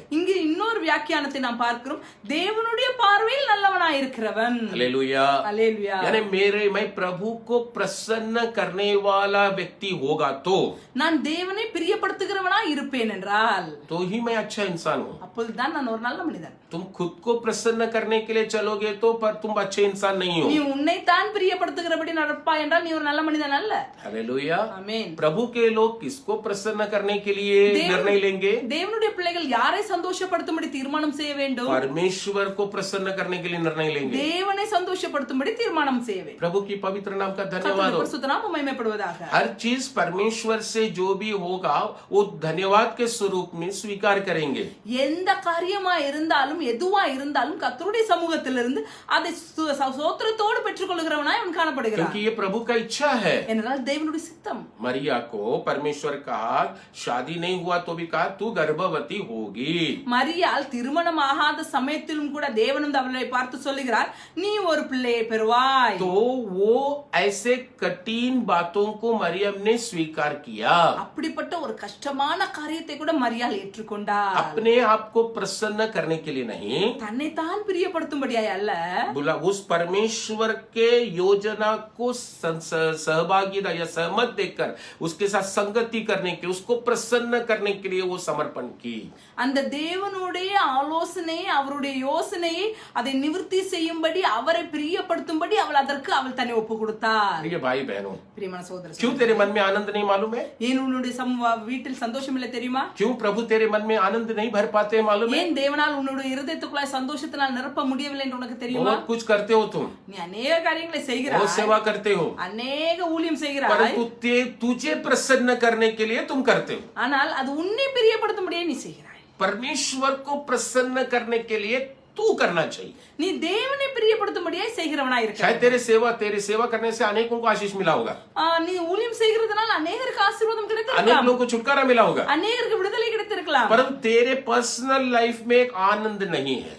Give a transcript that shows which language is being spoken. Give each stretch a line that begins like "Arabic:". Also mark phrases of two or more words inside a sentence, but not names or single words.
Tamil: இங்கு இன்னொரு வியாக்கியானத்தை நாம் பார்க்கிறோம், தேவனுடைய பார்வையில் நல்லவனாய் இருக்கிறவன்.
Hindi: हालेलुया।
Tamil: அல்லேலூயா.
Hindi: यानी मैं प्रभु को प्रसन्न करने वाला व्यक्ति होगा तो
Tamil: நான் தேவனை பிரியப்படுத்துகிறவனாய் இருப்பேன் என்றால்
Hindi: तो ही मैं अच्छा इंसान हूँ।
Tamil: அப்பொழுதுதான் நான் ஒரு நல்ல மனிதன்.
Hindi: तुम खुद को प्रसन्न करने के लिए चलोगे तो पर तुम अच्छे इंसान नहीं हो।
Tamil: நீ உன்னைத்தான் பிரியப்படுத்துகிறபடி நடப்பாய் என்றால் நீ ஒரு நல்ல மனிதன் அல்ல.
Hindi: हालेलुया।
Tamil: ஆமென்.
Hindi: प्रभु के लोग किसको प्रसन्न करने के लिए निर्णय लेंगे?
Tamil: தேவனுடைய பிள்ளைகள் யாரை சந்தோஷப்படுத்தும்படி தீர்மானம் செய்ய வேண்டும்?
Hindi: परमेश्वर को प्रसन्न करने के लिए निर्णय लेंगे।
Tamil: தேவனை சந்தோஷப்படுத்தும்படி தீர்மானம் செய்ய வேண்டும்.
Hindi: प्रभु की पवित्र नाम का धन्यवाद हो।
Tamil: பரிசுத்த நாமம் மகிமைப்படுவதாக.
Hindi: हर चीज परमेश्वर से जो भी होगा वो धन्यवाद के स्वरूप में स्वीकार करेंगे।
Tamil: எந்த காரியமா இருந்தாலும் எதுவா இருந்தாலும் கர்த்தருடைய சமூகத்திலிருந்து அதை ஸ்தோத்திரத்தோடு பெற்றுக்கொள்கிறவனாய் அவன் காணப்படுகிறான்.
Hindi: क्योंकि ये प्रभु का इच्छा है।
Tamil: என்றால் தேவனுடைய சித்தம்.
Hindi: मरिया को परमेश्वर कहा, शादी नहीं हुआ तो भी कहा तू गर्भवती होगी।
Tamil: மரியாள் திருமணம் ஆகாத சமயத்திலும் கூட தேவன் அவளை பார்த்து சொல்லுகிறார், நீ ஒரு பிள்ளையை பெறுவாய்.
Hindi: तो वो ऐसे कठिन बातों को मरियम ने स्वीकार किया।
Tamil: அப்படிப்பட்ட ஒரு கஷ்டமான காரியத்தை கூட மரியாள் ஏற்றுக்கொண்டார்.
Hindi: अपने आप को प्रसन्न करने के लिए नहीं,
Tamil: தன்னை தான் பிரியப்படுத்தும்படியாய் அல்ல,
Hindi: बोला उस परमेश्वर के योजना को सहभागिता या सहमत देकर उसके साथ संगति करने के, उसको प्रसन्न करने के लिए वो समर्पण की।
Tamil: அந்த தேவனுடைய ஆலோசனை, அவருடைய யோசனையை அதை நிவர்த்தி செய்யும்படி, அவரை பிரியப்படுத்தும்படி அவள் தன்னை ஒப்பு கொடுத்தார்.
Hindi: प्रिय भाई बहनों,
Tamil: பிரியமான சகோதர
Hindi: क्यों तेरे मन में आनंद नहीं मालूम है?
Tamil: ஏன் உன்னுடைய வீட்டில் சந்தோஷம் இல்லை தெரியுமா?
Hindi: क्यों प्रभु तेरे मन में आनंद नहीं भर पाते मालूम है?
Tamil: ஏன் தேவனால் உன்னுடைய இருதயத்துக்குள்ளாய் சந்தோஷத்தினால் நிரப்ப முடியவில்லை என்று உனக்கு தெரியுமா?
Hindi: बहुत कुछ करते हो तुम,
Tamil: நீ अनेक காரியங்களை
Hindi: बहुत
Tamil: செய்கிறாய்,
Hindi: सेवा करते हो,
Tamil: अनेक ஊழியம் செய்கிறாய்,
Hindi: परंतु तुझे प्रसन्न करने के लिए तुम करते हो।
Tamil: ஆனால் அது உன்னை பிரியப்படுத்தும்படியே நீ செய்கிறாய்.
Hindi: परमेश्वर को प्रसन्न करने के लिए तू करना चाहिए।
Tamil: நீ தேவனை பிரியப்படுத்தும்படியே செய்கிறவனாய் இருக்க.
Hindi: शायद तेरे सेवा करने से अनेकों को आशीष मिला होगा,
Tamil: நீ ஊழியம் செய்கிறதுனால अनेகருக்கு ஆசீர்வாதம்
Hindi: अनेक
Tamil: கிடைத்திருக்கலாம்,
Hindi: लोगों को छुटकारा मिला होगा,
Tamil: अनेகருக்கு விடுதலை கிடைத்திருக்கலாம்.
Hindi: परंतु तेरे
English: personal life
Hindi: में एक आनंद नहीं है।